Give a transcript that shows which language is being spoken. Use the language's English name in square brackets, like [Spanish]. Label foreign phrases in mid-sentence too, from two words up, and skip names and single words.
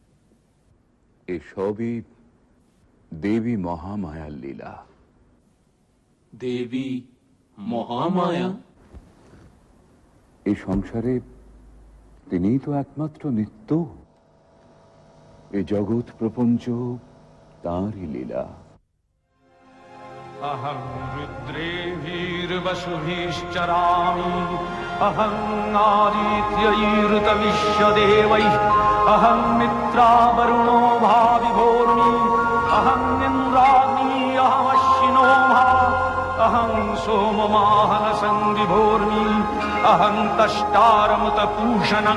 [Bangla] এসবই দেবী মহামায়ার লীলা। দেবী মহামায়া? এই সংসারে তিনিই তো একমাত্র নিত্য। এই জগৎ প্রপঞ্চ তাঁরই লীলা। [Sanskrit] अहं रुद्रेभिर्वसुभिश्चरामि अहं आदित्यैर्तविश्वदेवैः अहं मित्रावरुणो भाविभोर्मि अहं इन्द्राग्नी अहमश्विनो मा अहं सोममाहनसंविभोर्मि अहं तष्टारमुतपूषणं